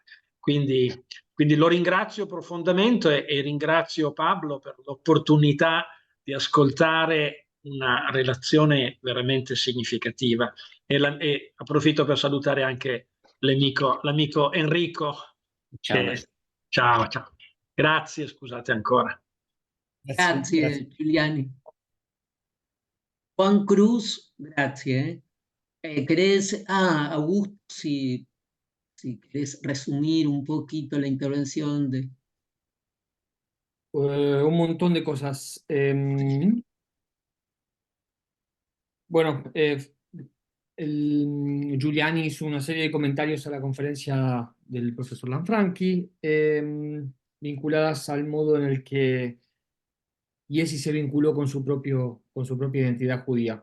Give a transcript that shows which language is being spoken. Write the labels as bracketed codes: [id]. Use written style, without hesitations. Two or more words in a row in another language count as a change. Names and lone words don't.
[it] Quindi lo ringrazio profondamente e ringrazio Pablo per l'opportunità di ascoltare una relazione veramente significativa. E approfitto per salutare anche l'amico Enrico. Ciao. Ciao. Grazie, scusate ancora. Grazie Giuliani. Juan Cruz, grazie. [es] ¿Querés, Augusto, si querés resumir un poquito la intervención de... Un montón de cosas. Bueno, Giuliani hizo una serie de comentarios a la conferencia del profesor Lanfranchi, vinculadas al modo en el que Jesse se vinculó con su propia identidad judía.